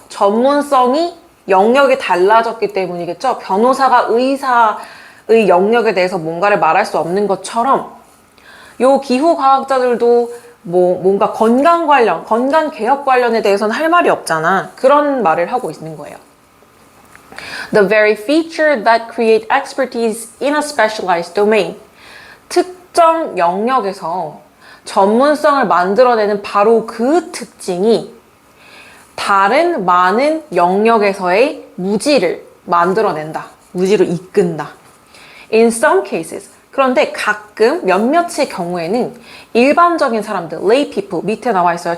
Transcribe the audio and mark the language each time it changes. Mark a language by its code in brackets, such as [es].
[ko] 전문성이 영역이 달라졌기 때문이겠죠? 변호사가 의사의 영역에 대해서 뭔가를 말할 수 없는 것처럼 요 기후과학자들도 뭔가 건강 개혁 관련에 대해서는 할 말이 없잖아. 그런 말을 하고 있는 거예요. [en] The very feature that create expertise in a specialized domain. [ko] 특정 영역에서 전문성을 만들어내는 바로 그 특징이 다른 많은 영역에서의 무지를 만들어낸다. 무지로 이끈다. [en] In some cases. [ko] 그런데 가끔 몇몇의 경우에는 일반적인 사람들, lay people, 밑에 나와 있어요.